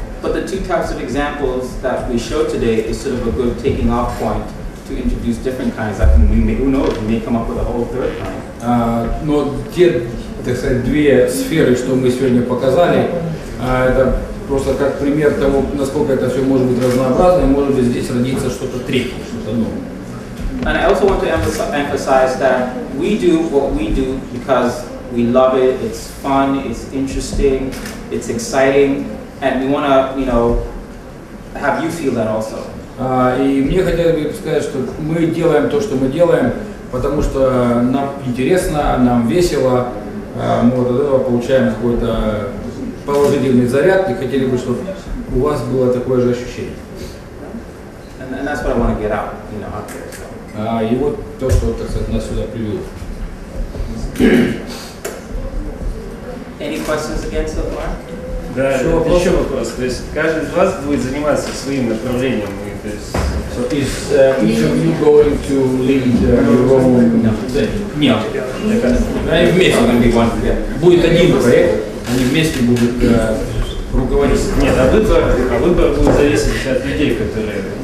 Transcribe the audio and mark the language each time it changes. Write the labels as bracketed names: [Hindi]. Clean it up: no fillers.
[English] But the two types of examples that we showed today is sort of a good taking off point to introduce different kinds. Who knows, we may come up with a whole third kind. [Russian] Но те, так сказать, две сферы, что мы сегодня показали, это просто как пример того, насколько это все может быть разнообразно, и может быть здесь родится что-то третье, что-то новое. [English] And I also want to emphasize that we do what we do because we love it, it's fun, it's interesting, it's exciting, and we want to, have you feel that also. [Russian] И мне хотелось бы сказать, что мы делаем то, что мы делаем, потому что нам интересно, нам весело, мы вот от этого получаем какой-то положительный заряд, и хотели бы, чтобы у вас было такое же ощущение. [English] And that's what I want to get out, out there. So. [Russian] И вот то, что, так сказать, нас сюда привело. [English] Any questions again so far? [Russian] Да, еще вопрос. То есть каждый из вас будет заниматься своим направлением. То есть... [English] So is each of you going to lead your own? [Russian] Нет. Они вместе будет один проект, они вместе будут руководить. Нет, а выбор будет зависеть от людей, которые.